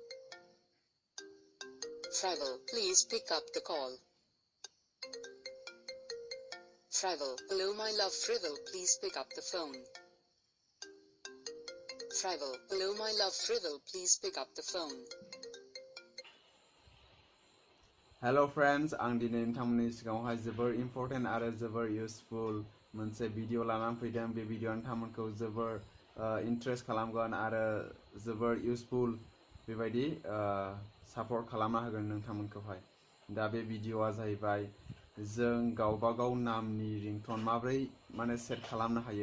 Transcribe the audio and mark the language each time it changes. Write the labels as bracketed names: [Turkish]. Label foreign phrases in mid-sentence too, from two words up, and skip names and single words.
[English] Frivol, please pick up the call. Frivol, hello my love Frivol, please pick up the phone. Frivol, hello my love Frivol, please pick up the phone. Hello friends, [Bodo] आं दिनै नोंथांमोननि सिगाङावहाय जोबोर इम्पोर्टेन्ट आरो जोबोर इउजफुल मोनसे भिडिअ लानानै फैदों। बे भिडिअआ नोंथांमोनखौ जोबोर इन्ट्रेस्ट खालामगोन आरो जोबोर इउजफुल बेबायदि सापर्ट खालामना होगोन नोंथांमोनखौहाय। दा बे भिडिअआ जाहैबाय जों गावबा गाव नामनि रिंटन माब्रै सेट खालामनो हायो।